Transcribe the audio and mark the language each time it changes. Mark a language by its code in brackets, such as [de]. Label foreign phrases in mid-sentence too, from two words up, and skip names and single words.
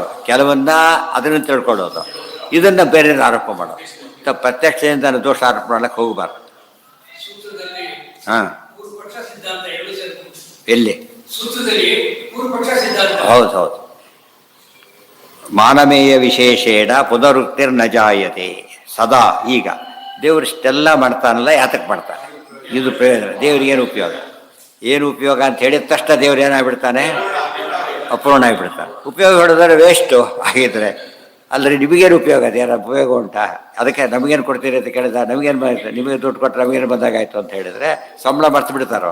[kn] ಕೆಲವನ್ನ ಅದನ್ನು ತಿಳ್ಕೊಳ್ಳೋದು, ಇದನ್ನು ಬೇರೆ ಆರೋಪ ಮಾಡೋದು. ಪ್ರತ್ಯಕ್ಷದಿಂದ ದೋಷ ಆರೋಪ ಮಾಡಕ್ಕೆ ಹೋಗಬಾರ್ದು. ಹಾಂ, ಎಲ್ಲಿ? ಹೌದು ಹೌದು. [sa] ಮಾನಮೇಯ ವಿಶೇಷೇಣ ಪುನರುಕ್ತಿರ್ನ ಜಾಯತೆ ಸದಾ. [kn] ಈಗ ದೇವರು ಇಷ್ಟೆಲ್ಲ ಮಾಡ್ತಾನಲ್ಲ, ಯಾತಕ್ಕೆ ಮಾಡ್ತಾನೆ? ಇದು ಪ್ರಯೋಜನ. ದೇವ್ರಿಗೆ ಏನು ಉಪಯೋಗ? ಏನು ಉಪಯೋಗ ಅಂತ ಹೇಳಿದ ತಕ್ಷಣ ದೇವ್ರು ಏನಾಗ್ಬಿಡ್ತಾನೆ? ಅಪೂರ್ಣ ಆಗಿಬಿಡ್ತಾನೆ. ಉಪಯೋಗ ಹೊಡೆದ್ರೆ ವೇಸ್ಟು ಆಗಿದ್ರೆ. ಅಲ್ಲರಿ ನಿಮಗೇನು ಉಪಯೋಗ? ಅದೇನು ಉಪಯೋಗ ಉಂಟಾ? ಅದಕ್ಕೆ ನಮಗೇನು ಕೊಡ್ತೀರಿ ಅಂತ ಕೇಳಿದ, ನಮಗೇನು ಬಂದಿತ್ತು? ನಿಮಗೆ ದುಡ್ಡು ಕೊಟ್ಟರೆ ನಮಗೇನು ಬಂದಾಗಾಯ್ತು ಅಂತ ಹೇಳಿದರೆ ಸಂಬಳ ಮರ್ತು ಬಿಡ್ತಾರೋ?